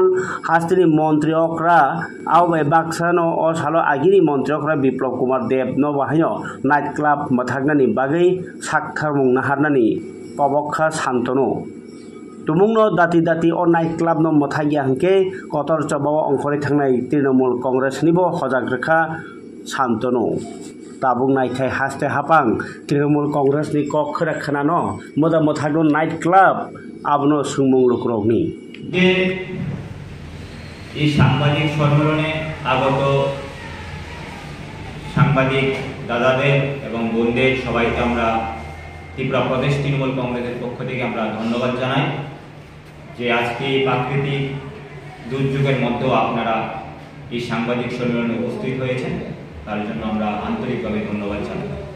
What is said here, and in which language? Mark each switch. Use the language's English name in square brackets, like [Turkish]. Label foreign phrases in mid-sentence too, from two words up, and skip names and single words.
[Kok Borok] hastini montri okra aubai baksano o salo agini montri okra Biplop Kumar Dev no bahayo [English] night club [Kok Borok] mathaknani bagi sakharmung naharnani Pabokha Shantanu Tumungno dati o [English] night club [Kok Borok] no mothagya hangke kotor chobao ongkhori thangnai Trinamool Congress nibo hojak rekha Shantanu tabung naikai haste hapang Trinamool Congress ni kok khara khana no moda mothagno [English] night club [Kok Borok] abno sumung lukrokni [Bangla] যে এই সাংবাদিক সম্মেলনে আগত সাংবাদিক দাদাদের এবং বোনদের সবাইকে আমরা ত্রিপুরা প্রদেশ তৃণমূল কংগ্রেসের পক্ষ থেকে আমরা ধন্যবাদ জানাই যে আজকে এই প্রাকৃতিক দুর্যোগের মধ্যেও আপনারা এই সাংবাদিক সম্মেলনে উপস্থিত হয়েছেন তার জন্য আমরা আন্তরিকভাবে ধন্যবাদ জানাই